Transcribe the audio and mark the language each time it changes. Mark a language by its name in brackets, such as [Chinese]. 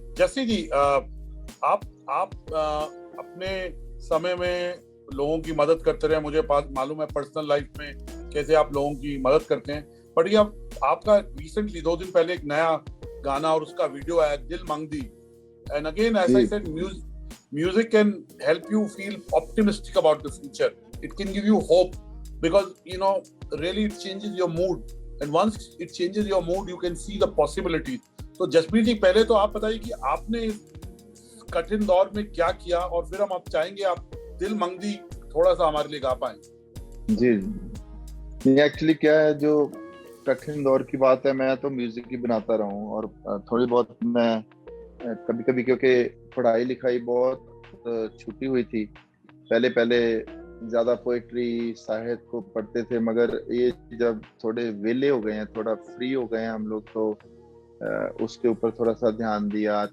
[Hindi] जस्सी जी, आप अपने समय में लोगों की मदद करते रहे, मुझे मालूम है पर्सनल लाइफ में कैसे आप लोगों की मदद करते हैं, बट ये आपका रिसेंटली 2 दिन पहले एक नया गाना और उसका वीडियो आया, दिल मांग दी. [English] And again as I said, music can help you feel optimistic about the future. It can give you hope, because really it changes your mood, and once it changes your mood you can see the possibilities. [Hindi] तो जसबीर जी, पहले तो आप बताइए कि आपने इस कठिन दौर में क्या किया, और फिर हम आप चाहेंगे आप दिल मांग दी थोड़ा सा हमारे लिए गा पाएं. जी, एक्चुअली क्या है, जो कठिन दौर की बात है, मैं तो म्यूजिक ही बनाता रहा हूँ, और थोड़ी बहुत मैं कभी क्योंकि पढ़ाई लिखाई बहुत छूटी हुई थी, पहले ज्यादा पोएट्री साहित्य को पढ़ते थे, मगर ये जब थोड़े वेले हो गए हैं, थोड़ा फ्री हो गए हैं हम लोग, तो उसके ऊपर थोड़ा सा ध्यान दिया.